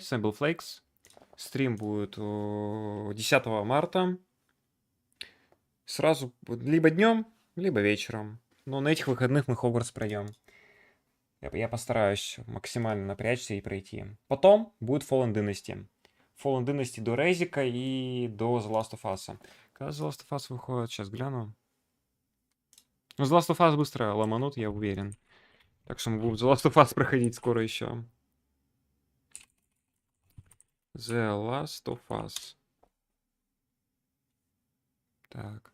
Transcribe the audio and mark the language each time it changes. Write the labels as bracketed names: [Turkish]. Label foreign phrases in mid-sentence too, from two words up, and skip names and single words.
[Russian] С вами был Flakes. Стрим будет 10 марта. Сразу либо днем, либо вечером. Но на этих выходных мы Хогвартс пройдем. Я постараюсь максимально напрячься и пройти. Потом будет Fallen Dynasty. Fallen Dynasty до Резика и до The Last of Us. Когда The Last of Us выходит? Сейчас гляну. Ну, The Last of Us быстро ломанут, я уверен. Так что мы будем The Last of Us проходить скоро еще. The Last of Us. Так.